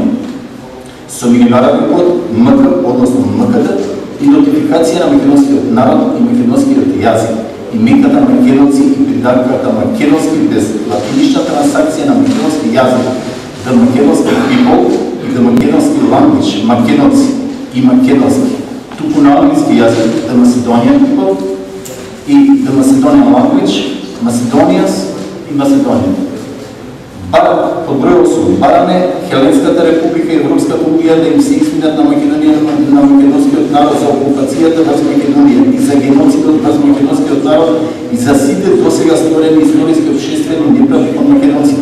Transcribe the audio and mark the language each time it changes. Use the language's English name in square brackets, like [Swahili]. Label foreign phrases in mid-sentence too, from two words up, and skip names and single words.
[Macedonian] со меѓународен код МК, односно МКД, идентификација на македонскиот народ и македонскиот јазик, именката македонци и придавката македонски без латинична трансакција на македонски јазик, the македонски people и the македонски language, македонци и македонски, туку на англиски јазик, [English] the Macedonian people и the Macedonian language, Macedonians и Macedonian. [Macedonian] Под број 8. Бараме Хеленската република и Европската унија да им се извинат на Македонија на македонскиот народ за окупацијата врз Македонија и за геноцидот врз македонскиот народ и за сите досега сторени историски општествени неправди од македонците.